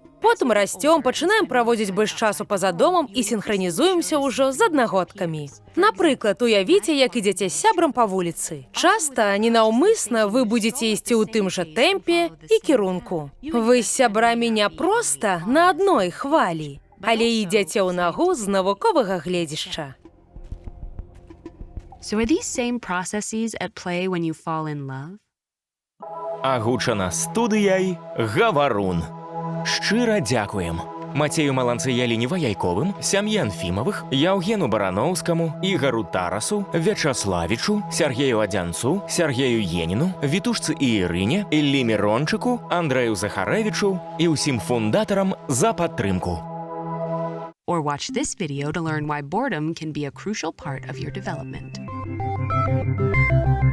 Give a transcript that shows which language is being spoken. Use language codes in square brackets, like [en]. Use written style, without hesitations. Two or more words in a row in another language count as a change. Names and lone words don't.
[be] Потым расцём, пачынаем праводзіць больш часу па-за домам і сінхранізуемся ўжо з аднагодкамі. Напрыклад, уявіце, як ідзеце з сябрам па вуліцы. Часта, ненаўмысна, вы будзеце ісці ў тым жа тэмпе і кірунку. Вы з сябрамі не проста на адной хвалі, але ідзяце ў нагу з навуковага гледзішча. [en] So are these same processes at play when you fall in love? [be] Агучана студыяй «Гаварун». Шчыра дзякуем Мацею Маланцы-Яліне Ваяйковым, сям'і Анфімавых, Яўгену Бараноўскаму, Ігару Тарасу, Вячаславічу, Сергею Адзянцу, Сергею Еніну, Вітушцы і Ірыне, Іллі Мірончыку, Андрэю Захарэвічу і ўсім фундатарам за падтрымку. [en] Or watch this video to learn why boredom can be a crucial part of your development.